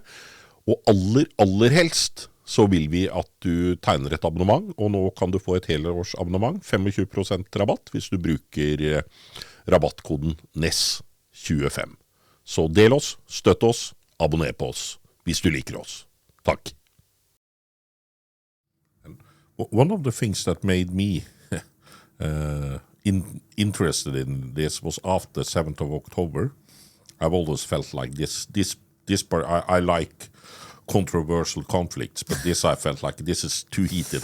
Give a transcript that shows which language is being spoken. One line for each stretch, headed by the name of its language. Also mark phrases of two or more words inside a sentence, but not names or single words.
Norwegian: Og aller helst så vil vi at du tegner et abonnement, og nå kan du få et helårsabonnement, 25% rabatt, hvis du bruker rabattkoden NESS25. Så del oss, støtt oss, abonner på oss, hvis du liker oss. Takk.
English: One of the things that made me interested in this was after 7th of October. I've always felt like this part, I like controversial conflicts, but this I felt like this is too heated.